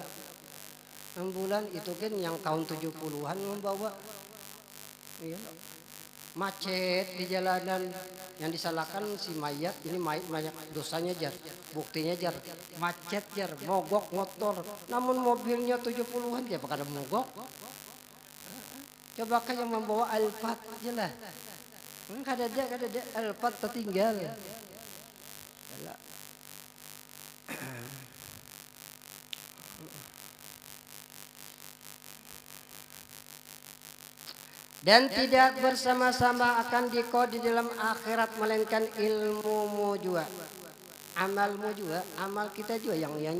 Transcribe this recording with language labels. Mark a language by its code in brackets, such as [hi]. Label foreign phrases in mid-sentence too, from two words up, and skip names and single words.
[id] Ambulan itu kan yang tahun 70-an membawa. Iya. Macet di jalanan, yang disalahkan si mayat, ini banyak dosanya jar. Buktinya jar, macet jar, mogok motor. Namun mobilnya 70-an dia bakal mogok. Coba kan yang membawa Alphard aja lah. Kada ada Alphard tertinggal. Dan tidak bersama-sama akan dikau di dalam akhirat melainkan ilmumu juga, amalmu juga, amal kita juga yang ianya.